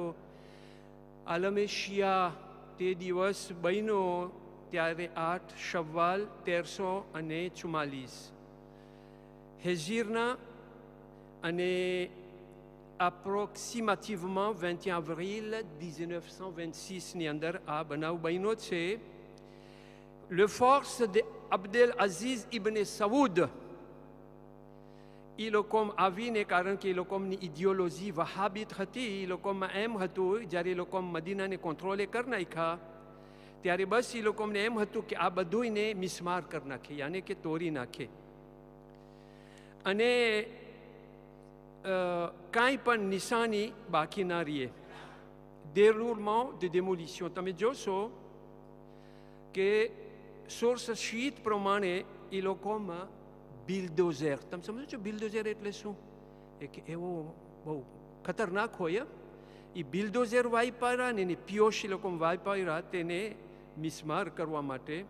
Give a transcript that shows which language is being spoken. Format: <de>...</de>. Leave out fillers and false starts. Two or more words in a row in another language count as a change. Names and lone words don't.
<gu>આલમે શિયા તે દિવસ બન્યો ત્યારે 8 શવ્વાલ 1344 હેજીરના અને એપ્રોક્સિમેટિવમાં 21 avril 1926 ની અંદર આ બનાવ બન્યો છે.</gu> <fr>Le force de Abdel Aziz ibn Saoud,</fr> <gu>એ લોકોમાં આવીને, કારણ કે એ લોકોની ઇડિયોલોજી વહાબિત હતી, એ લોકોમાં એમ હતું જ્યારે એ લોકો મદીનાને કંટ્રોલે કરી નાખ્યા ત્યારે બસ એ લોકોને એમ હતું કે આ બધુંને મિસમાર કરી નાખે, યાને કે તોડી નાખે અને કાંઈ પણ નિશાની બાકી ના રહીએ.</gu> <fr>déroulement de démolition</fr> <gu>તમે જોશો કે</gu> <en>source sheet</en> <gu>પ્રમાણે એ લોકોમાં બિલ્ડોઝર, તમે સમજો છો બિલ્ડોઝર એટલે શું? એક એવો બહુ ખતરનાક હોય. એ બિલ્ડોઝર વાપર્યા ને એની પિયોશ એ લોકો વાપર્યા તેને મિસમાર કરવા માટે.</gu>